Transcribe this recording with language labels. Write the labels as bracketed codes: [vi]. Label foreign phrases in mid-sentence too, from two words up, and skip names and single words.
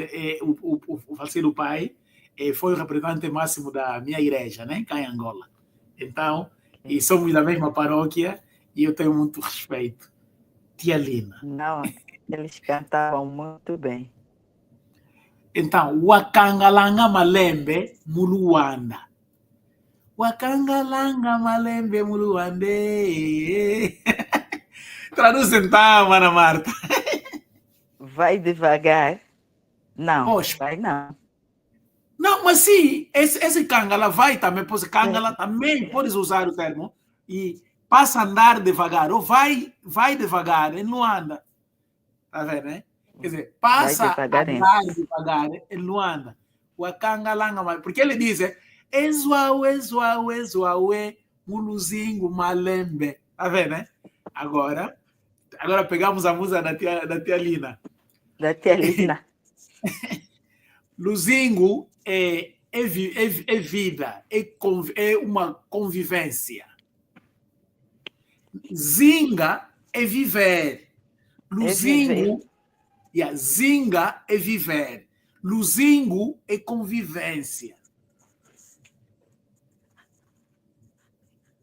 [pt] O falecido pai foi o representante máximo da minha igreja, né? Cá em Angola. Então, e somos da mesma paróquia e eu tenho muito respeito. Tia Lina. Não, eles cantavam muito bem. Então, [kg] Wakangalanga malembe muluanda. Wakangalanga malembe muluande. [pt] Traduz então, Ana Marta. Vai devagar. Não, Poxa. vai não. Não, mas sim, esse Kangala vai também, pois Kangala também podes usar o termo e passa a andar devagar, ou vai devagar, ele não anda. Tá vendo, né? Quer dizer, passa a andar devagar, ele não anda. Wakangalanga, porque ele diz, [kg] Ezuaue, muluzingo, malembe. [pt] Tá vendo, né? Agora pegamos a música da tia Lina. Da tia Lina. Luzingo é vida, é uma convivência. Zinga é viver. Luzingo, zinga é viver. Luzingo é convivência.